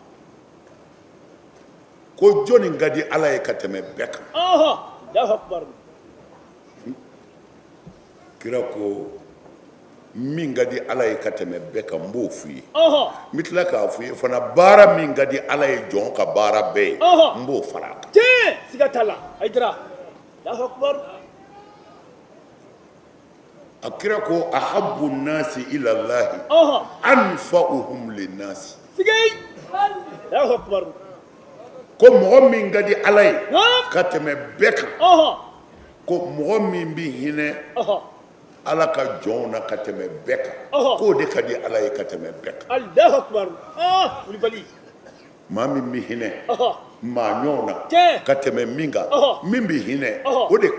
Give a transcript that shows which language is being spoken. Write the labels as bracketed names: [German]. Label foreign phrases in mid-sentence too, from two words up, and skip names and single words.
[Bambara] ko jɔnni ka di ala ye ka tɛmɛ bɛɛ kan kira ko min ka di ala ye ka tɛmɛ bɛɛ kan n b'o f'u ye n bɛ tila k'a f'u ye fana baara min ka di ala ye jɔn ka baara bɛɛ ye n b'o fara a kan siga t'a la Haidara a kira ko [Arabic] أحب الناس إلى الله أنفعهم للناس [Bambara] ko mɔgɔ min ka di ala ye ka tɛmɛ bɛɛ kan ko mɔgɔ min bɛ hinɛ ala ka jɔnw na ka tɛmɛ bɛɛ kan k'o de ka di ala ye ka tɛmɛ bɛɛ kan maa min bɛ hinɛ maa ɲɔgɔn na ka tɛmɛ min kan min bɛ hinɛ o de ka